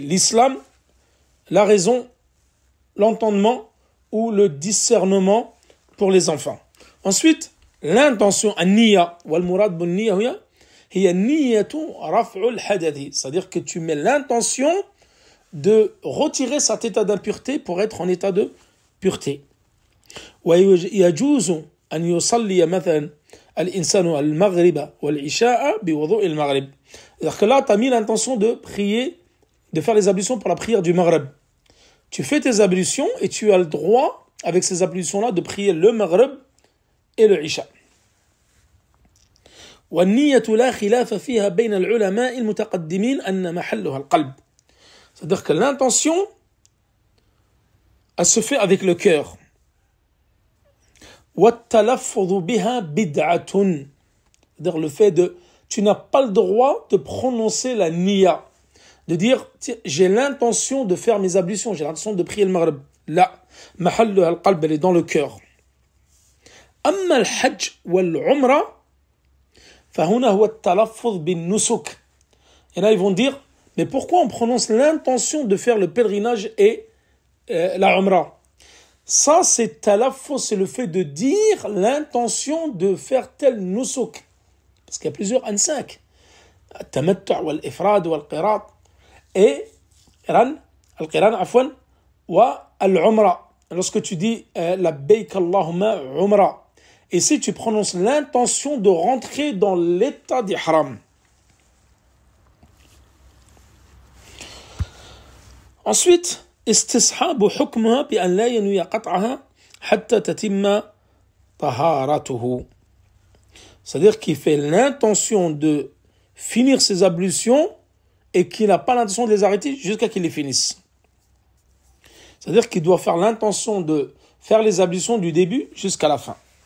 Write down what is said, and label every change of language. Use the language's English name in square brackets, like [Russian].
[French] L'islam, la raison, l'entendement ou le discernement pour les enfants. Ensuite, l'intention, an-niyya, [Arabic] wal murad bin niyya hiya niyyatu raf'ul hadathi, [French] c'est-à-dire que tu mets l'intention de retirer cet état d'impureté pour être en état de pureté. [Arabic] ويجوز أن يصلي مثلا الإنسان المغرب والعشاء بوضوء المغرب. [French] C'est-à-dire que là, tu as mis l'intention de prier, de faire les ablutions pour la prière du Maghreb. Tu fais tes ablutions et tu as le droit, avec ces ablutions-là, de prier le Maghreb et le Isha. [Arabic] والنية لا خلاف فيها بين العلماء المتقدمين أن محلها القلب. [French] C'est-à-dire que l'intention, elle se fait avec le cœur. [Arabic] وَالتَّلَفُّظُ بِهَا بِدْعَةٌ. [French] C'est-à-dire le fait de... Tu n'as pas le droit de prononcer la niya. De dire, j'ai l'intention de faire mes ablutions, j'ai l'intention de prier le maghrib. Là, [Arabic] محلها القلب, [French] elle est dans le cœur. [Arabic] أما الحج والعمرة فهنا هو التلفظ بالنسك. [French] Et là, ils vont dire, mais pourquoi on prononce l'intention de faire le pèlerinage et la umrah? Ça, c'est talaffuz, c'est le fait de dire l'intention de faire tel nusuk. Parce qu'il y a plusieurs ansak. [Arabic] Tamattu' wal ifrad wal qirat. [French] Et [Arabic] al-qiran, afwan, wa al-umrah. [French] Lorsque tu dis [Arabic] labbayk Allahumma umrah. [French] Et si tu prononces l'intention de rentrer dans l'état d'ihram. Ensuite, [Arabic] استصحاب حكمها بأن لا ينوي قطعها حتى تتم طهارته. [French] C'est-à-dire qu'il fait l'intention de finir ses ablutions et qu'il n'a pas l'intention de les arrêter jusqu'à qu'il les finisse. C'est-à-dire qu'il doit faire l'intention de faire les ablutions du début jusqu'à la fin.